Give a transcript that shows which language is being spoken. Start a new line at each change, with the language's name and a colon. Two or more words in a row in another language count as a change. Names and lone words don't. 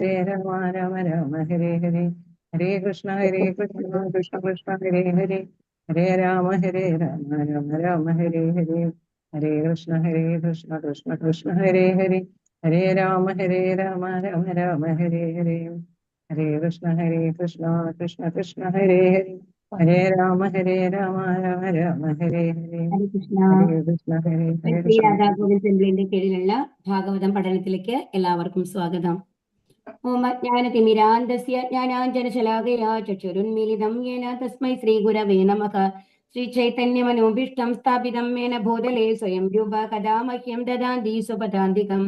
Sanskrit: രാമ രാമ ഹരേ ഹരേ ഹരേ കൃഷ്ണ കൃഷ്ണ കൃഷ്ണ ഹരേ ഹരേ ഹരേ രാമ രാമ രാമ ഹരേ ഹരേ ഹരേ കൃഷ്ണ കൃഷ്ണ കൃഷ്ണ ഹരേ ഹരേ ഹരേ രാമ രാമ രാമ ഹരേ ഹരേ ഹരേ കൃഷ്ണ കൃഷ്ണ കൃഷ്ണ ഹരേ ഹരേ ഹരേ രാമ രാമ രാമ ഹരേ ഹരേ ഹരികൃഷ്ണ. ഹരേ കൃഷ്ണ ശ്രീ കൃഷ്ണ
Malayalam: രാധാഗോവിന്ദ് ടെമ്പിളിന്റെ കീഴിലുള്ള ഭാഗവതം പഠനത്തിലേക്ക് എല്ലാവർക്കും സ്വാഗതം.
Sanskrit: ഓം അജ്ഞാനതിമിരാന്തസ്യ ജ്ഞാനാഞ്ജനശലാകയാ ചക്ഷുരുന്മീലിതം യേന തസ്മൈ ശ്രീഗുരവേ നമഃ. ശ്രീചൈതന്യമനോഭീഷ്ടം സ്ഥാപിതം മേന ഭൂതലേ സ്വയം രൂപ കഥാ മഹ്യം ദദാന്തി സ്വപദാന്തികം.